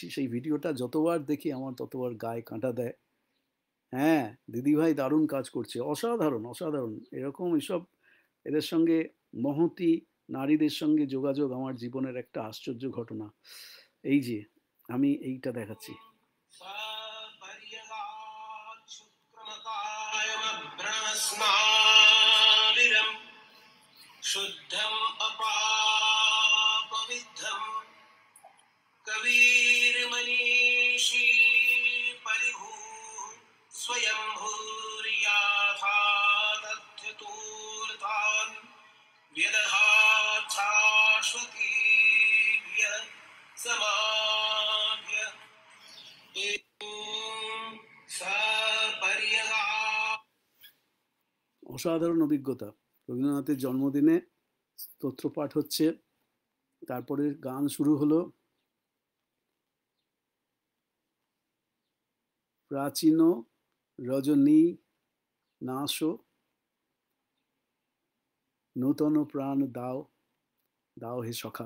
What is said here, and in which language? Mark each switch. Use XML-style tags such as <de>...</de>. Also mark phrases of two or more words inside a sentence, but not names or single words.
<bn>সেই ভিডিওটা যতবার দেখি আমার ততবার গায়ে কাঁটা দেয়। হ্যাঁ, দিদিভাই দারুণ কাজ করছে, অসাধারণ, অসাধারণ। এরকম এসব, এদের সঙ্গে মহতী নারীদের সঙ্গে যোগাযোগ আমার জীবনের একটা আশ্চর্য ঘটনা। এই যে আমি এইটা দেখাচ্ছি।</bn> <sa>शुद्धम अपापविद्धम कबीर मनीषी परिभू स्वयं भूरियाथा तथ्यतूर्तान् व्यदधात् शाश्वतीभ्य समाभ्य सपर्यगा।</sa> <bn>অসাধারণ অভিজ্ঞতা। রবীন্দ্রনাথের জন্মদিনে স্তোত্রপাঠ হচ্ছে, তারপরে গান শুরু হলো। প্রাচীন রজনী নাশো নূতন প্রাণ দাও, দাও হে সখা।</bn>